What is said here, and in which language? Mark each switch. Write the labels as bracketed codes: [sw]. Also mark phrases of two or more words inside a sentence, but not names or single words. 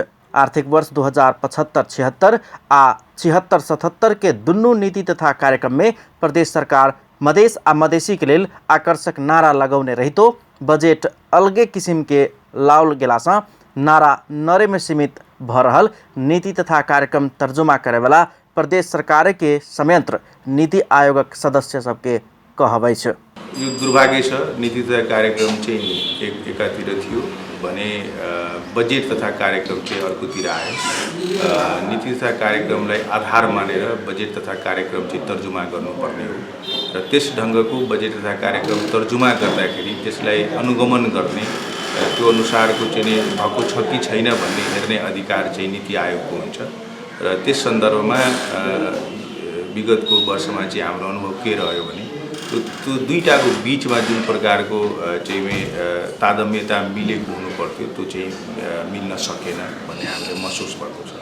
[mai] आर्थिक वर्ष 2075-76 आ 76-77 के दुनू नीति तथा कार्यक्रम में प्रदेश सरकार मधेश आ मधेसी के लेल आकर्षक नारा लगौने रहितो बजेट अलगे किसिम के लाओल गेलासँ नारा नरे में सीमित भ रहल नीति तथा कार्यक्रम तर्जुमा करे वाला प्रदेश सरकार के संयंत्र नीति आयोगक सदस्य सबके कहबै छ। [ne] यो दुर्भाग्य छ। नीति तथा कार्यक्रम चाहिँ एकातिर थियो भने बजेट तथा कार्यक्रम चाहिँ अर्कोतिर आयो। नीति तथा कार्यक्रमलाई आधार मानेर बजेट तथा कार्यक्रम चाहिँ तर्जुमा गर्नुपर्ने हो र त्यस ढङ्गको बजेट तथा कार्यक्रम तर्जुमा गर्दाखेरि त्यसलाई अनुगमन गर्ने त्यो अनुसारको चाहिँ भएको छ कि छैन भन्ने हेर्ने अधिकार चाहिँ नीति आयोगको हुन्छ र त्यस सन्दर्भमा विगतको वर्षमा चाहिँ हाम्रो अनुभव के रह्यो भने त्यो दुईटाको बीचमा जुन प्रकारको चाहिँ तादम्यता मिलेको हुनुपर्थ्यो त्यो चाहिँ मिल्न सकेन भन्ने हामीले महसुस भएको छ।